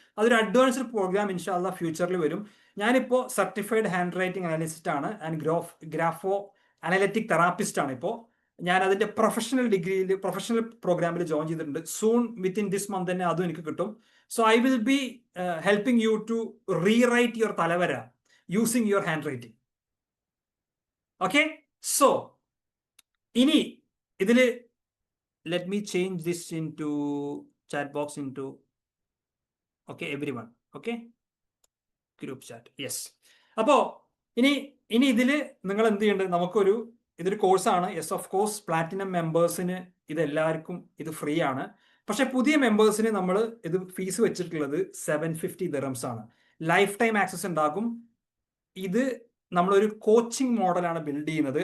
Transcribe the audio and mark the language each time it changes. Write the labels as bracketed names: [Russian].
[Malayalam] അതൊരു advanced programme ഇൻഷാല്ല ഫ്യൂച്ചറിൽ വരും. ഞാനിപ്പോൾ സർട്ടിഫൈഡ് ഹാൻഡ് റൈറ്റിംഗ് അനലിസ്റ്റ് ആണ് ആൻഡ് ഗ്രാഫോ അനലറ്റിക് തെറാപ്പിസ്റ്റ് ആണ്. ഇപ്പോൾ ഞാൻ അതിന്റെ പ്രൊഫഷണൽ പ്രോഗ്രാമിൽ ജോയിൻ ചെയ്തിട്ടുണ്ട്. [English] soon within this month [Malayalam] തന്നെ അതും എനിക്ക് കിട്ടും. [English] So I will be helping you to rewrite your തലവര using your handwriting. Okay, so [Malayalam] ഇനി ഇതില് [English] let me change this into chat box into okay everyone, okay, group chat, yes. [Malayalam] അപ്പോ ഇനി ഇതില് നിങ്ങൾ എന്ത് ചെയ്യേണ്ടത്, നമുക്കൊരു ഇതൊരു കോഴ്സാണ്. യെസ്, ഓഫ് കോഴ്സ് പ്ലാറ്റിനം മെമ്പേഴ്സിന് ഇത് എല്ലാവർക്കും ഇത് ഫ്രീ ആണ്. പക്ഷെ പുതിയ മെമ്പേഴ്സിന് നമ്മൾ ഇത് ഫീസ് വെച്ചിട്ടുള്ളത് 750 ദിർഹംസ് ആണ്. ലൈഫ് ടൈം ആക്സസ് ഉണ്ടാകും. ഇത് നമ്മളൊരു കോച്ചിങ് മോഡലാണ് ബിൽഡ് ചെയ്യുന്നത്.